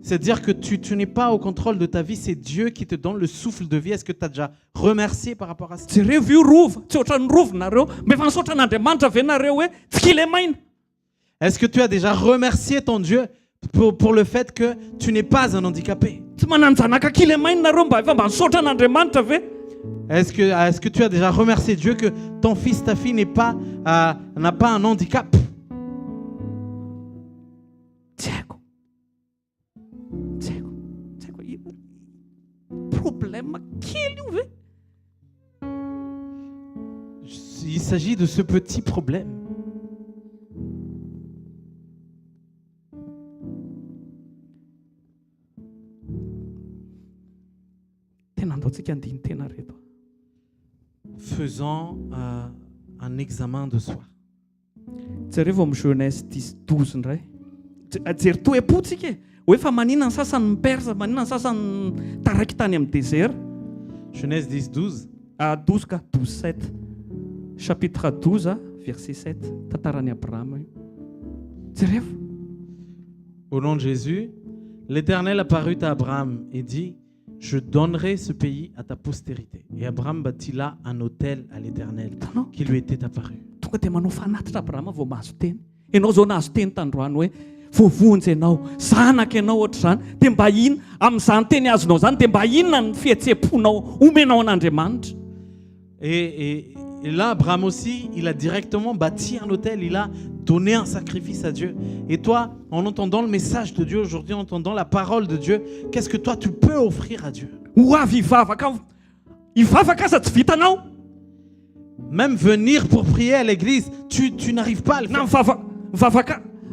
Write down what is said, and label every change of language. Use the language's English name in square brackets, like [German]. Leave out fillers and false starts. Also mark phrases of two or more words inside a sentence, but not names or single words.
[French] C'est-à-dire que tu n'es pas au contrôle de ta vie, c'est Dieu qui te donne le souffle de vie. Est-ce que tu as déjà remercié par rapport à ça? [Malagasy] Jereo io rova, tsy ohatran'ny rovinareo, mefa nisaotra an'Andriamanitra ve nareo hoe tsy kilemaina? [French] Est-ce que tu as déjà remercié ton Dieu pour le fait que tu n'es pas un handicapé? [Malagasy] Tsy mananjanaka kilemaina nareo mba efa mba nisaotra an'Andriamanitra ve? [French] Est-ce que tu as déjà remercié Dieu que ton fils, ta fille n'a pas un handicap? [Malagasy] Tsy haiko. Tsy haiko. Tsy haiko. Problème kely io ve? [French] Il s'agit de ce petit problème. [Malagasy] Tena andaontsika andiny tena reto. [French] Faisons un examen de soi. [Malagasy] Jereo vao amin'ny Genèse 10:12 indray. Jery toe-potsika e. Hoe fa maninona ny sasany mipersa, maninona ny sasany taraiky tany amin'ny désert. Genèse 10:12. [French] 12 ka 12:7. Chapitre 12, verset 7. [Malagasy] Tantaran'i Abraham io. Jereo. [French] Au nom de Jésus, l'Éternel apparut à Abraham et dit: je donnerai ce pays à ta postérité. Et Abraham bâtit là un autel à l'Éternel qui lui était apparu. [Malagasy] Tonga dia manao fanatitra Abraham vao mahazo teny. Ianao zao nahazo teny tandroany hoe voavonjy ianao, zanaka ianao ohatr'izany, dia mba ina amin'izany teny azonao zany, dia mba inona ny fihetseponao omenao an'Andriamanitra. [French] Et là, Abraham aussi, il a directement bâti un autel, il a donné un sacrifice à Dieu. Et toi, en entendant le message de Dieu aujourd'hui, en entendant la parole de Dieu, qu'est-ce que toi, tu peux offrir à Dieu? Même venir pour prier à l'église, tu n'arrives pas à le faire.